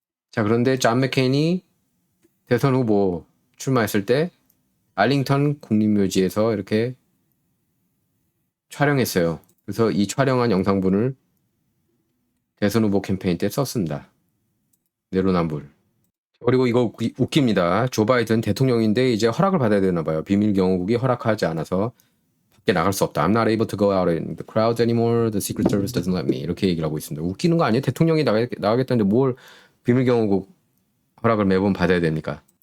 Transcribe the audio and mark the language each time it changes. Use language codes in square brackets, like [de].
[ko] 자, 그런데 존 맥케인이 대선 후보 출마했을 때 알링턴 국립묘지에서 이렇게 촬영했어요. 그래서 이 촬영한 영상분을 대선 후보 캠페인 때 썼습니다. 내로남불. 그리고 이거 웃깁니다. 조 바이든 대통령인데 이제 허락을 받아야 되나 봐요. 비밀경호국이 허락하지 않아서 밖에 나갈 수 없다. [en] I'm not able to go out in the crowds anymore. The Secret Service doesn't let me. [ko] 이렇게 얘기를 하고 있습니다. 웃기는 거 아니에요? 대통령이 나가겠다는데 뭘 비밀경호국 허락을 매번 받아야 됩니까?